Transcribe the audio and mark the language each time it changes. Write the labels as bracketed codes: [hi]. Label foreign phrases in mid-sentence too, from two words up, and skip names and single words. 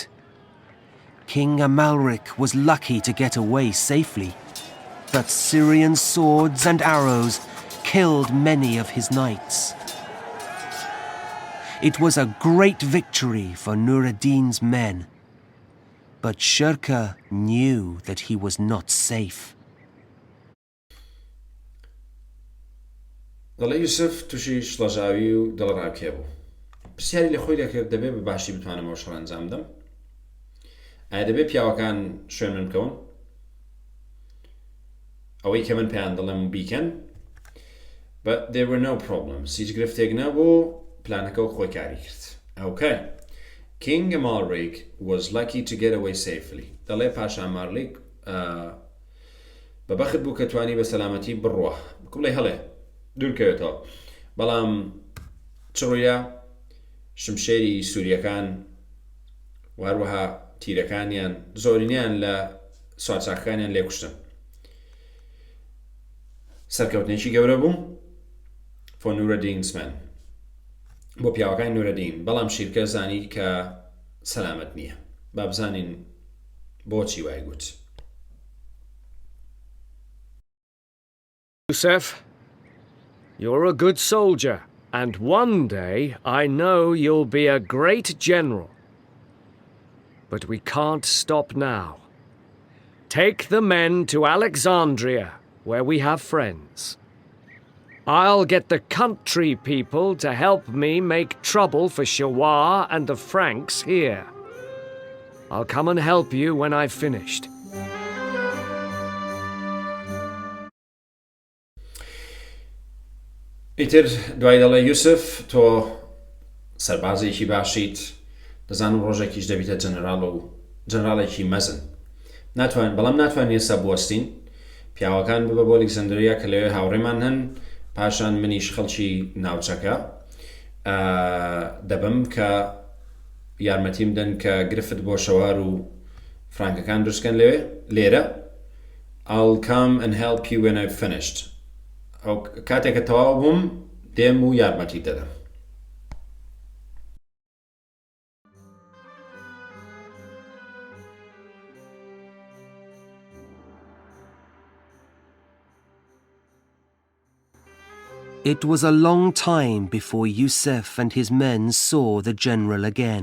[en] King Amalric was lucky to get away safely, but Syrian swords and arrows killed many of his knights. It was a great victory for Nur ad-Din's men, but Shirka knew that he was not safe. [ckb] دەڵێ یوسف تووشی شڵەژاوی و دڵڕاکێ بوو. پرسیاری لە خۆی دەکرد دەبێت بە باشی بتوانم ئەو شەڕ ئەنجام بدەم؟ ئایا دەبێت پیاوەکان شوێن من بکەون؟ ئەوەی کە من پێیان دەڵێم بیکەن؟ [en] But there were no problems. [ckb] هیچ گرفتێک نەبوو، پلانەکە و خۆی کاری کرد. [en] Okay. King Amalric was lucky to get away safely. [ckb] دەڵێ پاشا مارلیک بەبەخت بوو کە توانی بە سەلامەتی بڕوە. بڵێ هەڵێ دوورکەوێتەوە. بەڵام چڕویە شمشێری سووریەکان واروەها تیرەکانیان زۆرینیان لە سوارچاکەکانیان لێکوشتن. سەرکەوتنێکی گەورە بوو [en] for Nur ad-Din's men. [ckb] بۆ پیاوەکانی نور ad-Din. بەڵام شیرکە زانی کە سەلامەت نییە. با بزانین بۆچی وای گوت. [en] Yusuf, you're a good soldier, and one day I know you'll be a great general. But we can't stop now. Take the men to Alexandria, where we have friends. I'll get the country people to help me make trouble for Shēwە and the Franks here. I'll come and help you when I've finished. [ckb] ئیتر دوای دەڵێ یوسف تۆ سەربازێکی باشیت، دەزانم ڕۆژێکیش دەبیتە جەنەراڵ و جەنەراڵێکی مەزن. بەڵام ناتوانین ئێستا بوەستین. پیاوەکان ببە بۆ ئەلێکزاندریا کە لەوێ هاوڕێمان هەن، پاشان منیش خەڵکی ناوچەکە دەبم کە یارمەتیم بدەن کە گرفت بۆ شەوار و فرانکەکان دروستکەن لێرە. [en] I'll come and help you when I've finished. [ckb] ئەو کاتێککە تەواو بووم دێم و یارمەتی دەدەم. [en] It was a long time before Yusuf and his men saw the general again.